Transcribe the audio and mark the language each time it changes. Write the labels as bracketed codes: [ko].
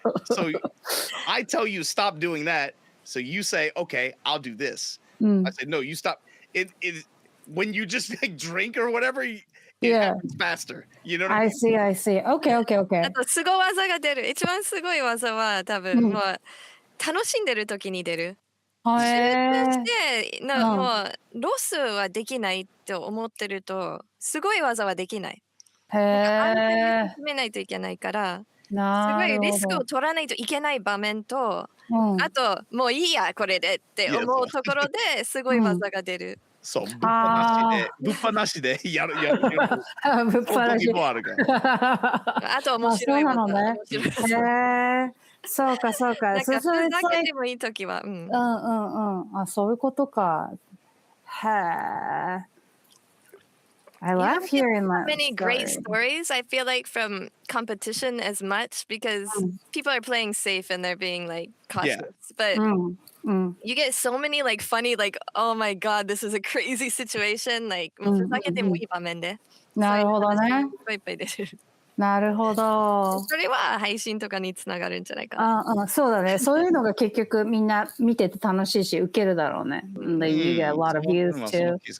[en] So I tell you stop doing that. So you say, okay, I'll do this. I say, no, you stop. It when you just like drink or whatever, it happens faster. You know what I mean? I see. Okay. [ja] あとすご技が出る。一番すごい技は多分もう楽しんでる時に出る。集中してもうロスはできないって思ってるとすごい技はできない。安定に決めないといけないからすごいリスクを取らないといけない場面と、あともういいやこれでって思うところですごい技が出る。そう、ぶっ放しでやる。ぶっ放し。あと面白い技。そうなのね。そうか。なんかふざけてもいいときは。あ、そういうことか。へえ。 [en] I love hearing that. Many great stories, I feel like, from competition as much because people are playing safe and they're being like cautious. But you get so many like funny, like, oh my god, this is a crazy situation. [ja] Like, ふざけてもいい場面で。なるほどね。いっぱい出る。なるほど。それは配信とかにつながるんじゃないかな。そうだね。そういうのが結局みんな見てて楽しいし、受けるだろうね。 [en] Like you get a lot of views too.